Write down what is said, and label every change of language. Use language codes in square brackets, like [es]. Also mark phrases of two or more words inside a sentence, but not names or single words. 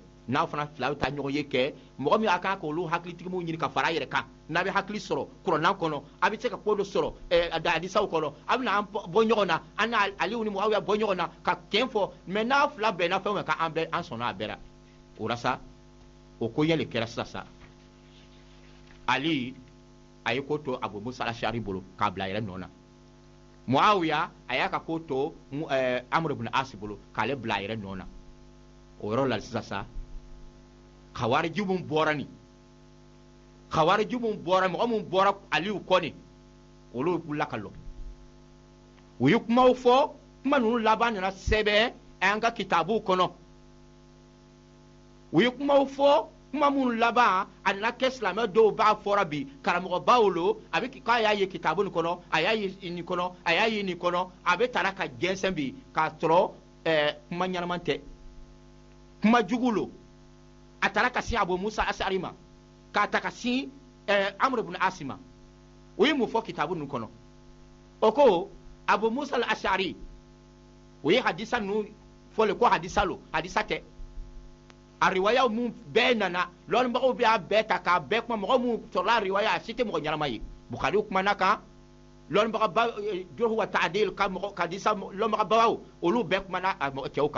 [bm] n'a fana fila bɛ taa ɲɔgɔn ye kɛ mɔgɔ min a kan k'olu hakilitigiw ɲini ka fara a yɛrɛ kan n'a bɛ hakili sɔrɔ kuranna kɔnɔ a bɛ se ka ko dɔ sɔrɔ hadisaw kɔnɔ a bɛ na bɔ ɲɔgɔn na an n'a Aliyu ni Muawiya bɔ ɲɔgɔn na ka tiɲɛ fɔ mais n'a fila bɛnna fɛn o fɛn kan an sɔnna a bɛɛ la o la sa o ko yɛlɛ kɛra sisan sa Ali a ye ko to Abu Musa al-Ash'ari bolo k'a bila a yɛrɛ nɔ na Muawiya a y'a ka ko to Amr ibn As bolo k'ale bila a yɛrɛ nɔ na o yɔrɔ la sisan sa Khawarij mun bɔra ni Khawarij mun bɔra mɔgɔ mun bɔra Aliyu kɔ ni olu wulila ka lɔ u ye kumaw fɔ kuma ninnu laban nana sɛbɛn an ka kitabuw kɔnɔ u ye kumaw fɔ kuma minnu laban a nana kɛ silamɛ dɔw b'a fɔra bi karamɔgɔbaw lo a bɛ k'a y'a ye kitabu nin kɔnɔ a y'a ye nin kɔnɔ a y'a ye nin kɔnɔ a bɛ tara ka jɛnsɛn bi k'a sɔrɔ kuma ɲɛnama tɛ kuma jugu lo a taara ka sin Abu Musa al-Ash'ari ma k'a ta ka sin Amr ibn As ma u ye mun fɔ kitabu ninnu kɔnɔ o ko Abu Musa al-Ash'ari u ye hadisa ninnu fɔle ko hadisa lo hadisa tɛ a riwaya mun bɛɛ nana lɔnnibagaw bɛ a bɛɛ ta k'a bɛɛ kuma mɔgɔ mun sɔrɔla a riwaya a si tɛ mɔgɔ ɲɛnama ye Bukhari kumana kan lɔnnibagaba Jarh wa Ta'dil ka mɔgɔ hadisa lɔnnibagabaw olu bɛɛ kumana a mɔgɔ cɛw